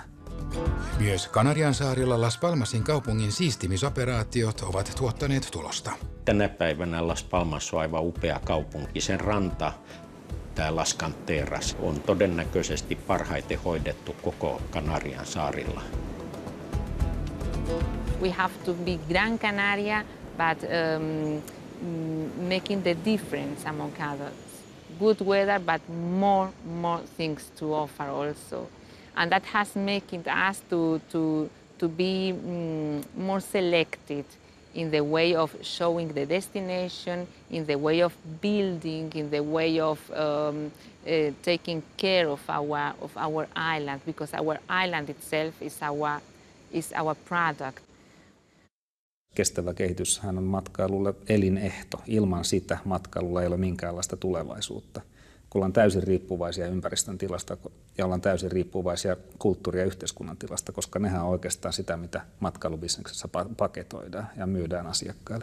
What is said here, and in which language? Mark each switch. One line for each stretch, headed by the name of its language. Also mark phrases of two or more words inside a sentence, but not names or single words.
Finnish: Myös Kanarian saarilla Las Palmasin kaupungin siistimisoperaatiot ovat tuottaneet tulosta. Tänä päivänä Las Palmas on aivan upea kaupunki. Sen ranta, tämä Las Canteras, on todennäköisesti parhaiten hoidettu koko Kanarian saarilla.
English: We have to be Gran Canaria, but making the difference among others. Good weather, but more things to offer also. And that has made us to be more selected in the way of showing the destination, in the way of building, in the way of taking care of our island, because our island itself is our product.
Finnish: Kestävä kehityshän on matkailulle elinehto. Ilman sitä matkailulla ei ole minkäänlaista tulevaisuutta. Kun ollaan täysin riippuvaisia ympäristön tilasta ja ollaan täysin riippuvaisia kulttuuri- ja yhteiskunnan tilasta, koska nehän on oikeastaan sitä, mitä matkailubisneksessä paketoidaan ja myydään asiakkaille.